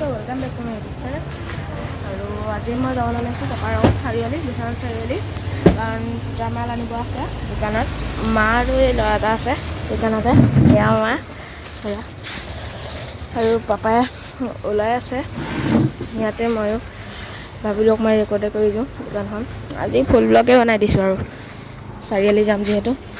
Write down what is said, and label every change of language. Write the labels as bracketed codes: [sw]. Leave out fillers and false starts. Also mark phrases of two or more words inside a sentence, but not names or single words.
[en] welcome back to my YouTube channel [hi] और आज मैं [as] যাব ওলাইছোঁ টপাৰৰ চাৰিআলি বিশ্বনাথ চাৰিআলি কাৰণ জামাল আনিব আছে দোকানত মা আৰু ল'ৰা এটা আছে দোকানতে এয়া মা আৰু পাপাই ওলাই আছে ইয়াতে ময়ো ভাবিলোঁ মই ৰেকৰ্ড কৰি দিওঁ দোকানখন আজি [en] full vlog [as] বনাই দিছোঁ আৰু চাৰিআলি যাম যিহেতু